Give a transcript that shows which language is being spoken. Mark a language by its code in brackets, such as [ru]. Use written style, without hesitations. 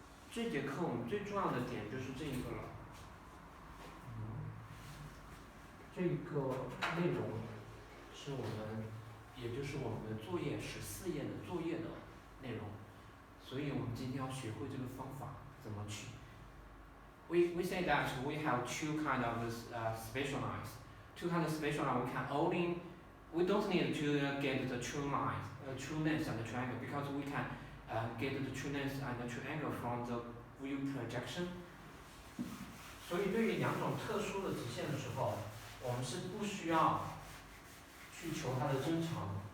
[zh] 这节课我们最重要的点就是这一个了。这个内容是我们，也就是我们的作业14页的作业的内容，所以我们今天要学会这个方法怎么取。 [en] We say that we have 2 kind of spatial lines. 2 kind of spatial lines we don't need to get the true line, true length and the true angle, because we can get the true length and the true angle from the view projection. [zh] 所以对于2种特殊的直线的时候，我们是不需要去求它的增长。